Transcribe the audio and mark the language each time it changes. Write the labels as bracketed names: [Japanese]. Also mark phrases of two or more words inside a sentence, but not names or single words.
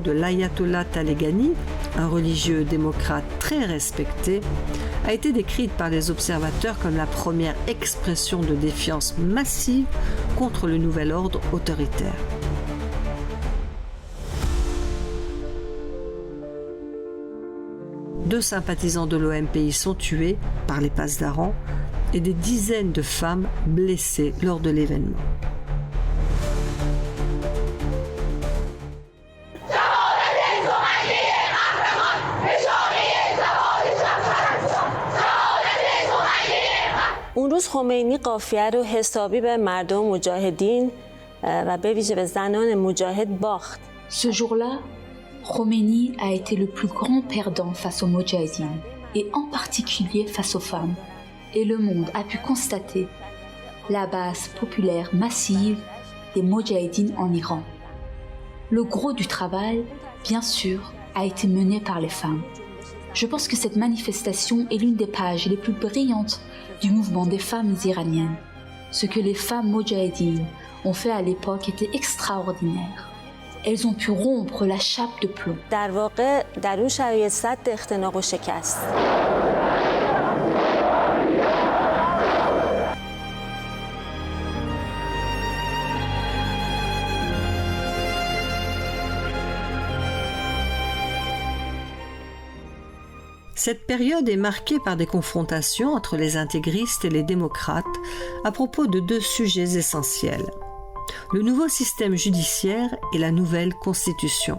[French] de l'Ayatollah Taleghani, un religieux démocrate très respecté, a été décrite par les observateurs comme la première expression de défiance massive contre le nouvel ordre autoritaire. Deux sympathisants de l'OMPI sont tués par les pasdaran et des dizaines de femmes blessées lors de l'événement. [Persian] اون روز خمینی قافیه رو حسابی به مردم مجاهدین و به ویژه به زنان مجاهد باخت. [French] Ce jour-là, Khomeini a été le plus grand perdant face aux Moudjahidines et en particulier face aux femmes. Et le monde a pu constater la base populaire massive des Moudjahidines en Iran. Le gros du travail, bien sûr, a été mené par les femmes. Je pense que cette manifestation est l'une des pages les plus brillantes du mouvement des femmes iraniennes. Ce que les femmes moudjahidines ont fait à l'époque était extraordinaire. Elles ont pu rompre la chape de plomb. [Persian] در واقع در اون شرایط سد اختناق و شکست. [French] Cette période est marquée par des confrontations entre les intégristes et les démocrates à propos de deux sujets essentiels: le nouveau système judiciaire et la nouvelle constitution.